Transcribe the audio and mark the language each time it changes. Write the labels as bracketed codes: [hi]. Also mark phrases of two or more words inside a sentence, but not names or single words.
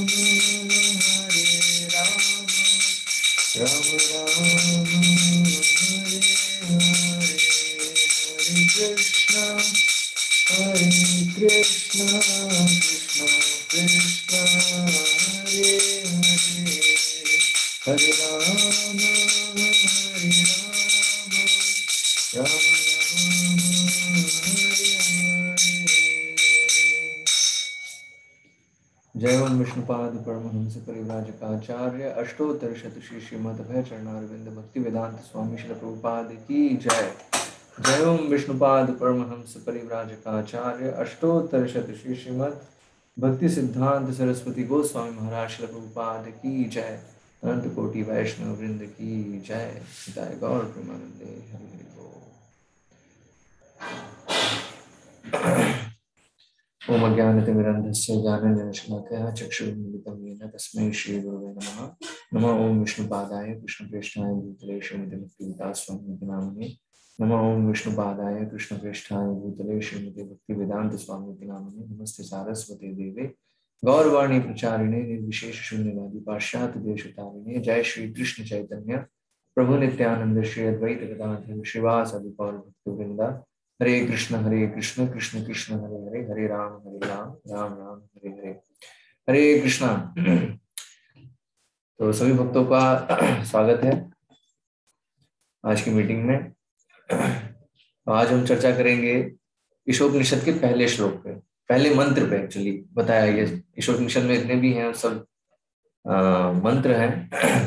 [sa] राम राम हरे हरे, हरे कृष्ण कृष्ण कृष्ण हरे हरे, हरे राम राम राम हरे हरे। जय ओम विष्णुपाद परमहंस परिव्राजकाचार्य अष्टोत्तर शतश्री श्रीमद्भय चरणारविंद भक्ति वेदांत स्वामी श्री प्रभुपाद की जय। जय ओम विष्णुपाद परमहंस परिव्राजकाचार्य अष्टोत्तर शतश्री श्रीमद् भक्ति सिद्धांत सरस्वती गोस्वामी महाराज श्री प्रभुपाद की जय। अनंत कोटि वैष्णव वृंद की जय। जय गौर प्रेमानंदे हरि हरि बोल। ओम अज्ञानतिमिरन्धस्य ज्ञाननिर्शनकः चक्षुरुन्मिलितं येन तस्मै श्रीगुरवे नमः। नमः ओम विष्णुपादाय कृष्णप्रेष्ठाय भूतले श्रीमते भक्तिवेदांत नामिने। नमः ओम विष्णुपादाय कृष्णप्रेष्ठाय भूतले श्रीमते भक्तिवेदांत स्वामी नामिने। नमस्ते सारस्वते देवे गौरवाणी प्रचारिणे निर्विशेष शून्यवादी पाश्चात्य देशतारिणे। जय श्री कृष्ण चैतन्य प्रभु नित्यानंद श्री अद्वैत गदाधर श्रीवासादि गौर भक्तवृंदा। हरे कृष्ण कृष्ण कृष्ण हरे हरे, हरे राम राम राम हरे हरे, हरे कृष्णा। [hi] तो सभी भक्तों का स्वागत है आज की मीटिंग में। आज हम चर्चा करेंगे ईशोपनिषद के पहले श्लोक पे, पहले मंत्र पे। एक्चुअली बताया ये ईशोपनिषद में इतने भी हैं सब मंत्र हैं।